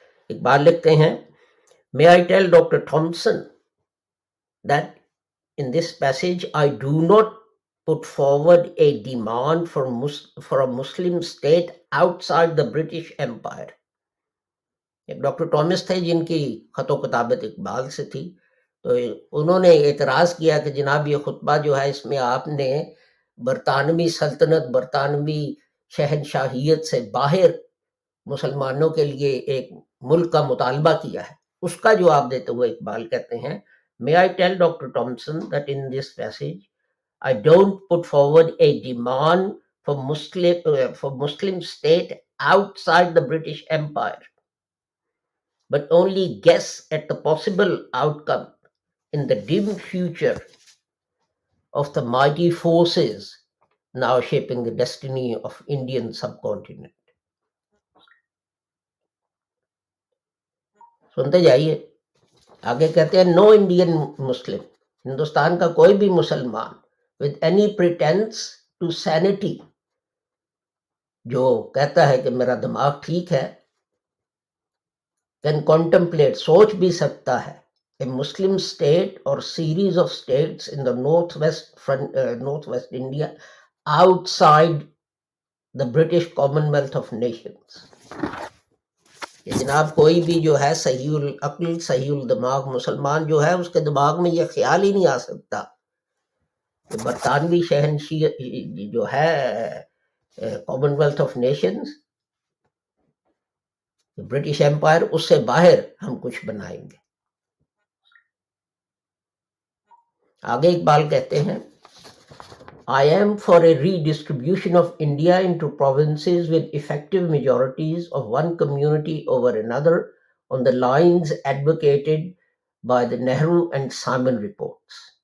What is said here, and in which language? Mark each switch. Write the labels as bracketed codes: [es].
[ur] اقبال لکھتے ہیں، [en] May I tell Dr. Thompson that in this passage I do not put forward a demand for a Muslim state outside the British Empire. [ur] ایک doctor Thomas تھے جن کی خط و کتابت اقبال سے تھی، تو انہوں نے اعتراض کیا کہ جناب یہ خطبہ جو ہے اس میں آپ نے برطانوی سلطنت، برطانوی شہنشاہیت سے باہر مسلمانوں کے لیے ایک ملک کا مطالبہ کیا ہے. اس کا جواب دیتے ہوئے اقبال کہتے ہیں، [en] May I tell Dr. Thompson that in this passage I don't put forward a demand for Muslim state outside the British Empire, but only guess at the possible outcome in the dim future of the mighty forces now shaping the destiny of Indian subcontinent. [ur] سنتے جائیے. آگے کہتے ہیں، [en] no Indian Muslim, [ur] Hindustan کا کوئی بھی مسلمان [en] with any pretense to sanity، [ur] جو کہتا ہے کہ میرا دماغ ٹھیک ہے، [en] can contemplate، [ur] سوچ بھی سکتا ہے، [en] a Muslim state or series of states in the northwest India outside the British Commonwealth of Nations. [ur] کہ جناب کوئی بھی جو ہے صحیح العقل، صحیح الدماغ مسلمان جو ہے اس کے دماغ میں یہ خیال ہی نہیں آ سکتا کہ برطانوی شہنشاہی جو ہے [en] Commonwealth of Nations, [ur] British umpire, اس سے باہر ہم کچھ بنائیں گے. آگے اقبال کہتے ہیں، [en] I am for a redistribution of India into provinces with effective majorities of one community over another on the lines advocated by the Nehru and Simon reports.